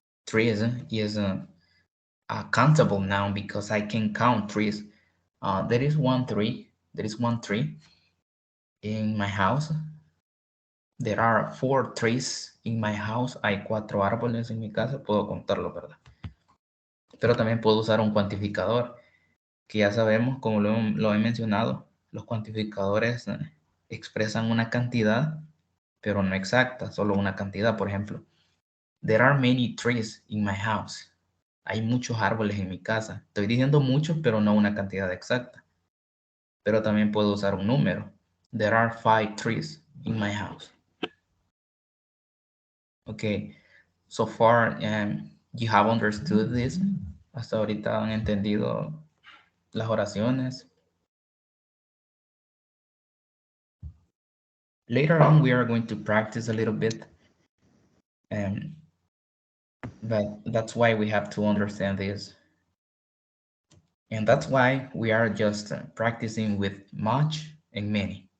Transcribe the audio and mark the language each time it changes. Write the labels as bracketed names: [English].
[English] trees is a countable noun because I can count trees. There is one tree. There is one tree in my house. There are 4 trees in my house. [Spanish] Hay 4 árboles en mi casa. Puedo contarlo, ¿verdad? Pero también puedo usar un cuantificador, que ya sabemos, como lo he mencionado, los cuantificadores expresan una cantidad, pero no exacta, solo una cantidad. Por ejemplo, [English] there are many trees in my house. [Spanish] Hay muchos árboles en mi casa. Estoy diciendo muchos, pero no una cantidad exacta. Pero también puedo usar un número. [English] There are 5 trees in my house. Okay, so far you have understood this. [Spanish] Hasta ahorita han entendido las oraciones. [English] Later on, we are going to practice a little bit. But that's why we have to understand this. And that's why we are just practicing with much and many.